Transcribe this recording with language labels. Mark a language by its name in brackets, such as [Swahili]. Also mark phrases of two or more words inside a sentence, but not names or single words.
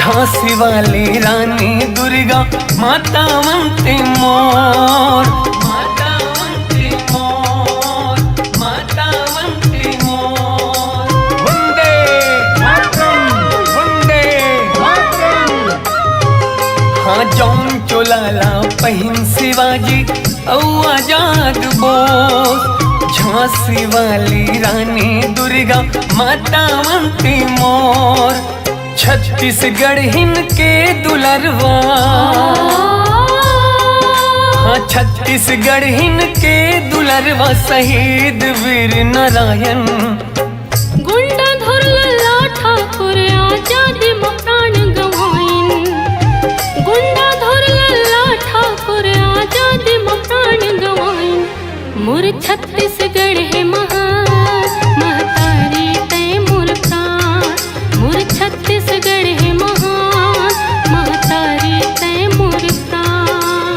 [Chhattisgarhi] झांसी वाली रानी दुर्गा माता वंदे मोर, माता वंदे मोर, माता वंदे मोर। [Sanskrit] वंदे मातरम, वंदे मातरम। [Chhattisgarhi] हाँ जौन चोलाला पहिन शिवाजी औ आजाद बोस। झांसी वाली रानी दुर्गा माता वंदे मोर। छत्तीसगढ़ के दुलरवा, हाँ छत्तीसगढ़ के दुलरवा शहीद वीर नारायण। गुंडा धुरला ठाकुर आजादी में प्राण गवाइन। गुंडा धुरला ठाकुर आजादी में प्राण गवाइन। मोर छत्तीसगढ़ है महान महतारी ते मोर प्राण। मोर छत्तीसगढ़ है महान महतारी ते मोर प्राण।